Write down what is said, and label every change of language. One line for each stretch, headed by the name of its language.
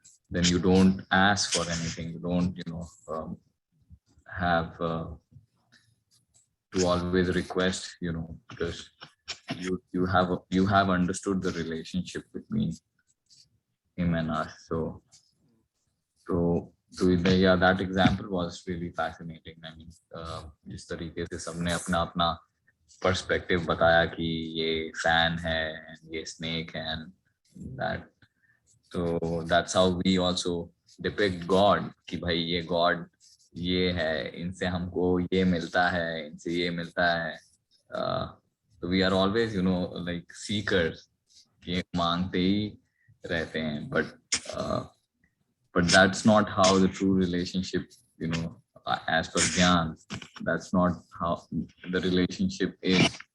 English: Then you don't ask for anything, you don't have to always request, because you have understood the relationship between him and us. So yeah, that example was really fascinating. I mean,
Hindi: जिस तरीके से सबने अपना अपना perspective बताया कि ये fan है
English: and
Hindi: ये स्नेक है
English: and that. So that's how we also depict God
Hindi: कि भाई ये God ये है, इनसे हमको ये मिलता है, इनसे ये मिलता है.
English: So we are always like seekers
Hindi: कि मांगते ही रहते हैं,
English: but that's not how the true relationship, as per Gyan, that's not how the relationship is.